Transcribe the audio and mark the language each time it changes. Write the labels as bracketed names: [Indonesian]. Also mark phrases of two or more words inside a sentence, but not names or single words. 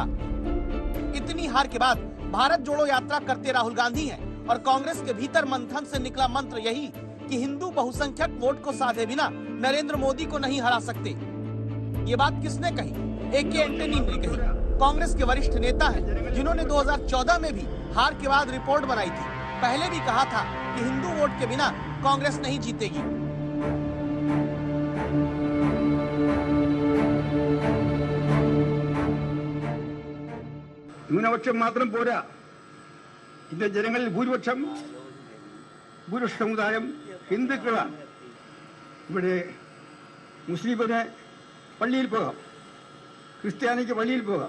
[Hindi] इतनी हार के बाद भारत जोड़ो यात्रा करते राहुल गांधी हैं और कांग्रेस के भीतर मंथन से निकला मंत्र यही कि हिंदू बहुसंख्यक वोट को साधे बिना नरेंद्र मोदी को नहीं हरा सकते। ये बात किसने कही? ए.के. एंटनी ने कही। कांग्रेस के वरिष्ठ नेता हैं जिन्होंने 2014 में भी हार के बाद रिपोर्ट बनाई थी। पहले भी कहा था कि हिंदू वोट के बिना कांग्रेस नहीं जीतेगी। [Malayalam] ന്യൂനപക്ഷം മാത്രം പോരാ, ഇന്ത്യൻ ജനങ്ങളിൽ ഭൂരിപക്ഷം സമുദായം ഹിന്ദുക്കളാണ്. ഇവിടെ മുസ്ലിമിന് പള്ളിയിൽ പോകാം, ക്രിസ്ത്യാനിക്ക് പള്ളിയിൽ പോകാം.